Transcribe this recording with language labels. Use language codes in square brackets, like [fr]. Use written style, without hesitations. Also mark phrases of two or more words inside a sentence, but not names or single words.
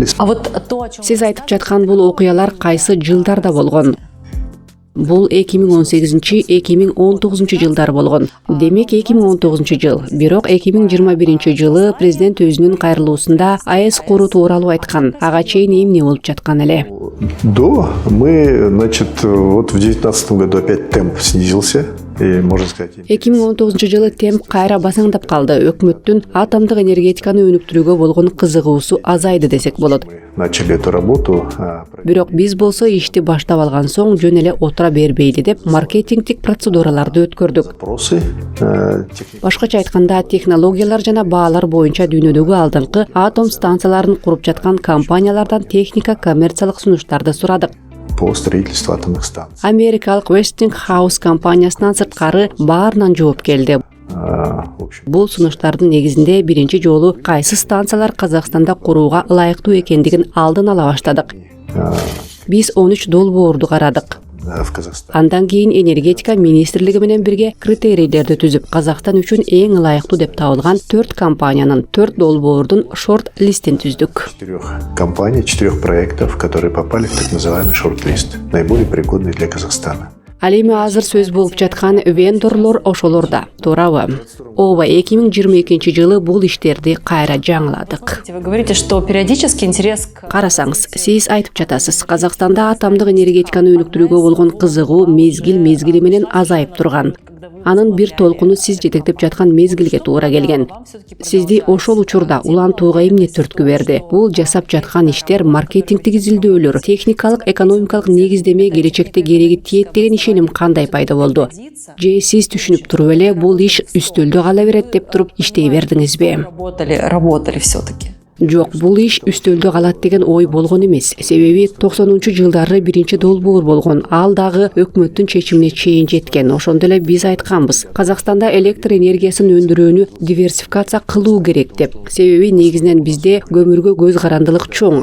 [ru] А вот то, о чем [ky] Сиз айтып жаткан бул окуялар кайсы жылдарда болгон? Бул 2018-2019 жылдар болгон. Демек 2019 жыл. Бирок 2021 жылы президент өзүнүн кайрылуусунда АЭС куруу тууралуу айткан. Ага чейин эмне болуп жаткан эле? [ru] До мы, значит, вот в 2019 году опять темп снизился. И, можно сказать, [ky] 2019 жылы темп кайра басаңдап калды. Өкмөттүн атомдук энергетиканы өнүктүрүүгө болгон кызыгуусу азайды десек болот. [ru] мы начали эту работу. [ky] Бирок биз болсо ишти баштап алган соң жөн эле отура бербейли деп маркетингдик процедураларды өткөрдүк. [ru] Запросы [ky] Башкача айтканда, технологиялар жана баалар боюнча дүйнөдөгү алдыңкы атом станцияларын куруп жаткан компаниялардан техника коммерциялык сунуштарды сурадык. [ru] по строительству атомных станций. [ky] Америкалык Westinghouse компаниясынан сырткары баарынан жооп келди. [ru] В общем, [ky] Бул сунуштардын негизинде биринчи жолу кайсы станциялар Казакстанда курууга ылайыктуу экендигин алдын ала баштадык. Биз 13 долбоорду карадык. [ru] в Казахстане. [ky] Андан кийин энергетика министрлиги менен бирге критерийлерди түзүп, Казакстан үчүн эң ылайыктуу деп табылган 4 компаниянын 4 долбоордун шорт-листин түздүк. [ru] 4 компаний, 4 проектов, которые попали в так называемый шорт-лист, наиболее пригодный для Казахстана. [ky] Ал эми азыр сөз болуп жаткан вендорлор ошолорда. Туурабы? Ооба, 2022 жылы бул иштерди кайра жаңыладык. [ru] вы говорите, что периодически интерес к [ky] Карасаңыз, сиз айтып жатасыз, Казакстанда атомдук энергетиканы өнүктүрүүгө болгон кызыгуу мезгил менен азайып турган. Анын бир толкуну сиз жетектеп жаткан мезгилге туура келген. Сизди ошол учурда улантууга эмне түрткү берди? Бул жасап жаткан иштер, маркетингдик изилдөөлөр, техникалык, экономикалык негиздеме келечекте кереги тиет деген ишеним кандай пайда болду? Же сиз түшүнүп туруп эле бул иш үстөлдө кала берет деп туруп иштей бердиңизби? [ru] работали все-таки? [ky] Жок, бул иш үстөлдө калат деген ой болгон эмес. Себеби 90-жылдары биринчи долбоор болгон. Ал дагы өкмөттүн чечимине чейин жеткен. Ошондо эле биз айтканбыз. Казакстанда электр энергиясын өндүрүүнү диверсификация кылуу керек деп. Себеби негизинен бизде көмүргө көз карандылык чоң.